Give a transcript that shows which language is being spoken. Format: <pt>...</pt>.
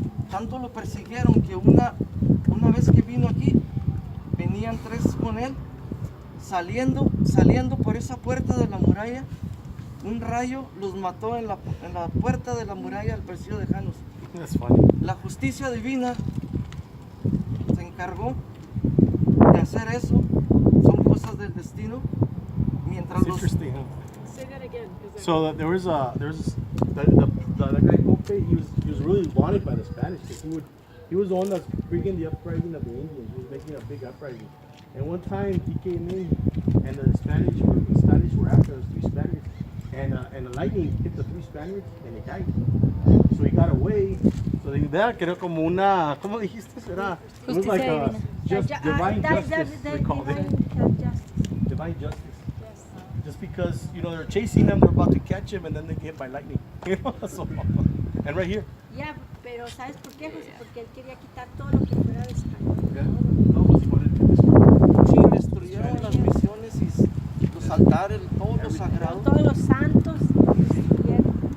<es>Tanto lo persiguieron que una vez que vino aquí, venían 3 con él, saliendo por esa puerta de la muralla. Un rayo los mató en la puerta de la muralla del presidio de Janos.</es> <en>That's funny.</en> <es>La justicia divina se encargó de hacer eso. Son cosas del destino. Mientras</es> <en>It's</en> <es>los</es> <en>interesting, huh? Say that again. 'Cause So there was the guy Pope. He was really wanted by the Spanish because he was the one that's bringing the uprising of the Indians. He was making a big uprising. And one time he came in, and the Spanish were after us, 3 Spaniards, and the lightning hit the 3 Spaniards and they died. So he got away. So they</en> <es>que era como una, ¿cómo dijiste? Era</es> <en>it was like divine justice. They called it divine justice. yes, just because, you know, they're chasing them, they're about to catch him, and then they get hit by lightning. You know, so, and right here.</en> <es>Ya, pero ¿sabes por qué, José? Porque él quería quitar todo lo que fuera de español. No, pues,</es> <en>he wanted to destroy.</en> <es>Sí, destruyeron las misiones y los altares, todo lo sagrado. Todos los santos destruyeron.</es>